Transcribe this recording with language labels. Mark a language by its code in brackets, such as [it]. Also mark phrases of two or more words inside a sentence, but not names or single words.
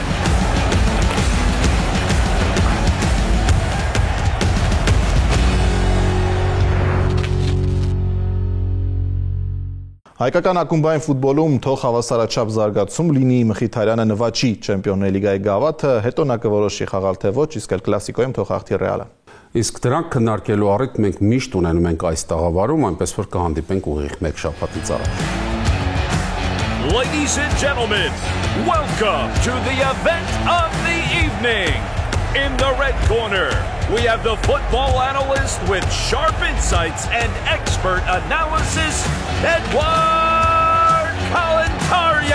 [hy] Հայկական ակումբային ֆուտբոլում թող հավասարաչափ զարգացում լինի Մխիթարյանը նվաճի Չեմպիոնների լիգայի գավաթը, հետո նա կորոշի խաղալ թե ոչ, իսկ էլ կլասիկոյում թող հաղթի Ռեալը։ Իսկ դրանք քննարկելու առիթ մենք միշտ ունենում ենք այս տաղավարում, այնպես որ կհանդիպենք ուղիղ 1 շաբաթից առաջ։ [en] Ladies and gentlemen, welcome to the event of the evening. In the red corner, we have the football analyst with sharp insights and expert analysis, Edward Kalantarian.